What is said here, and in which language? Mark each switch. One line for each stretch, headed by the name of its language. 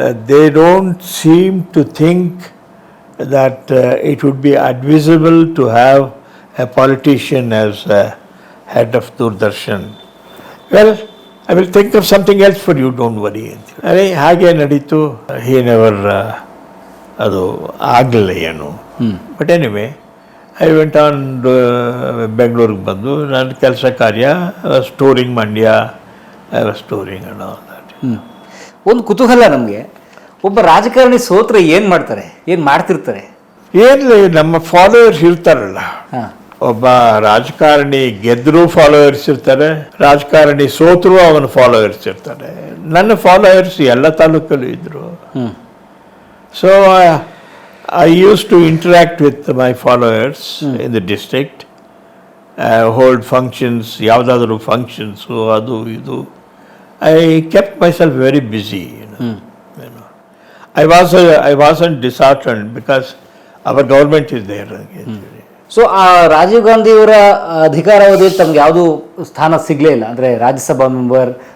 English: They don't seem to think that it would be advisable to have a politician as head of Doordarshan. Well, I will think of something else for you, don't worry.
Kannada: ಅರೆ ಹಾಗೆ ನಡೀತು.
English: He never
Kannada: ಅದು ಆಗಲಿಲ್ಲ ಏನು.
English: but anyway I went on
Kannada: ಬೆಂಗಳೂರಿಗೆ ಬಂದು ನನ್ನ ಕೆಲಸ ಕಾರ್ಯ
English: Storing Mandya, storing and all that.
Kannada: ಒಂದು ಕುತೂಹಲ ನಮಗೆ, ಒಬ್ಬ ರಾಜಕಾರಣಿ ಸೋತ್ರೆ ಏನು ಮಾಡ್ತಾರೆ, ಏನು ಮಾಡ್ತಿರ್ತಾರೆ? ಏನಿಲ್ಲ, ನಮ್ಮ ಫಾಲೋವರ್ಸ್ ಇರ್ತಾರಲ್ಲ. ಒಬ್ಬ ರಾಜಕಾರಣಿ ಗೆದ್ದರೂ ಫಾಲೋವರ್ಸ್ ಇರ್ತಾರೆ, ರಾಜಕಾರಣಿ ಸೋತರೂ ಅವನ ಫಾಲೋವರ್ಸ್ ಇರ್ತಾರೆ. ನನ್ನ ಫಾಲೋವರ್ಸ್ ಎಲ್ಲ ತಾಲೂಕಲ್ಲೂ ಇದ್ರು.
English: so I used to interact with my followers in the district, hold functions,
Kannada: ಯಾವುದಾದ್ರೂ
English: functions,
Kannada: ಅದು ಇದು.
English: I kept myself very busy. You know. I wasn't disheartened because our government is there.
Kannada: So ಆ ರಾಜೀವ್ ಗಾಂಧಿಯವರ ಅಧಿಕಾರಾವಧಿಯಲ್ಲಿ ತಮ್ಗೆ ಯಾವುದು ಸ್ಥಾನ ಸಿಗಲೇ ಇಲ್ಲ, ಅಂದರೆ ರಾಜ್ಯಸಭಾ ಮೆಂಬರ್